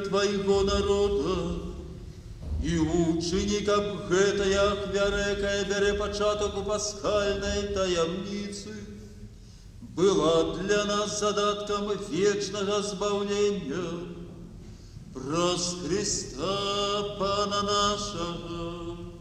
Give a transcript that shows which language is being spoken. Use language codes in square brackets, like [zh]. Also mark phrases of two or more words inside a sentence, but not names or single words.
[be] Твоего народа, и учини, каб гэтая ахвяра, якая бяре пачаток у пасхальнай таямніцы, была для нас задатком вечного збавлення праз Христа Пана нашего.